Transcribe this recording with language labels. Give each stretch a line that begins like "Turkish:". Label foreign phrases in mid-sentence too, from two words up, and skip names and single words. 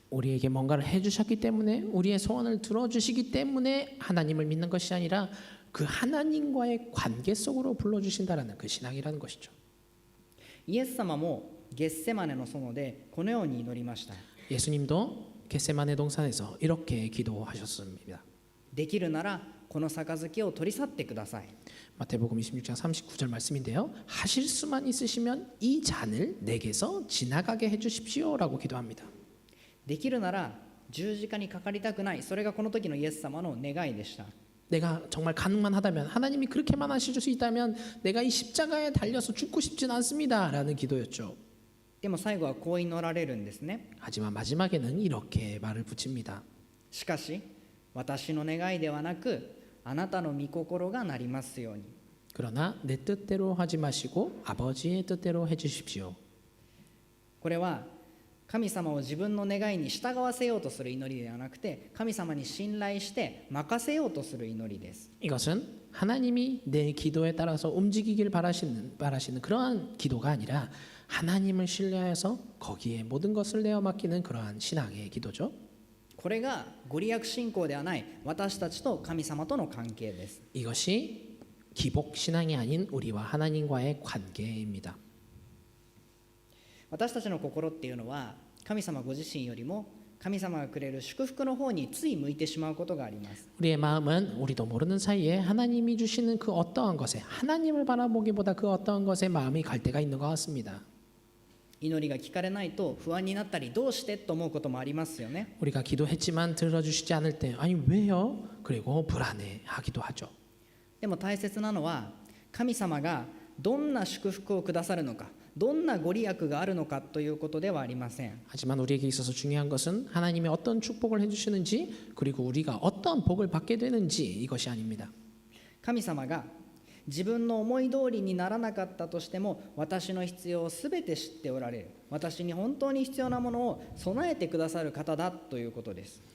Korean: 우리에게 뭔가를 해주셨기 때문에 우리의 소원을 들어주시기 때문에 하나님을 믿는 것이 아니라 그 하나님과의 관계 속으로 불러주신다라는 그 신앙이라는 것이죠.
Japanese: イエス様もゲッセマネの園でこのように祈りました。
Korean: 예수님도 겟세마네 동산에서 이렇게 기도하셨습니다.
Japanese: できるならこの杯を取り去ってください。
Korean: 마태복음 26장 39절 말씀인데요. 하실 수만 있으시면 이 잔을 내게서 지나가게 해주십시오라고 기도합니다.
Japanese: できるなら十字架にかかりたくない、それがこの時のイエス様の願いでした。
Korean: 내가 정말 가능만 하다면 하나님이 그렇게만 하실 수 있다면 내가 이 십자가에 달려서 죽고 싶진 않습니다라는 기도였죠.
Japanese: でも最後はこう祈られるんですね。
Korean: 하지만 마지막에는 이렇게 말을 붙입니다.
Japanese: しかし私の願いではなくあなたの御心がなりますように。
Korean: 그러나 내 뜻대로 하지 마시고 아버지의 뜻대로 해주십시오.
Japanese: これは神様を自分の願いに従わせようとする祈りではなくて、神様に信頼して任せようとする祈りです。
Korean: 이것은 하나님이 내 기도에 따라서 움직이길 바라시는 그러한 기도가 아니라 하나님을 신뢰해서 거기에 모든 것을 내어 맡기는 그러한 신앙의 기도죠.
Japanese: これがご利益信仰ではない私たちと神様との関係です。
Korean: 이것이 기복 신앙이 아닌 우리와 하나님과의 관계입니다.
Japanese: 私たちの心っていうのは神様ご自身よりも神様がくれる祝福の方につい向いてしまうことがあります。
Korean: 우리의 마음은 우리도 모르는 사이에 하나님이 주시는 그 어떠한 것에 하나님을 바라보기보다 그 어떠한 것에 마음이 갈 때가 있는 것 같습니다.
Japanese: 祈りが聞かれないと不安になったり、どうしてと思うこともありますよね。
Korean: 우리가 기도했지만 들어주시지 않을 때 아니 왜요? 그리고 불안해하기도 하죠.
Japanese: でも大切なのは神様がどんな祝福をくださるのか、どんなご利益があるのかということではありません。
Korean: 하지만 우리에게 있어서 중요한 것은 하나님이 어떤 축복을 해주시는지 그리고 우리가 어떤 복을 받게 되는지 이것이 아닙니다.
Japanese: 神様が自分の思い通りにならなかったとしても、私の必要をすべて知っておられる、私に本当に必要なものを備えてくださる方だということです。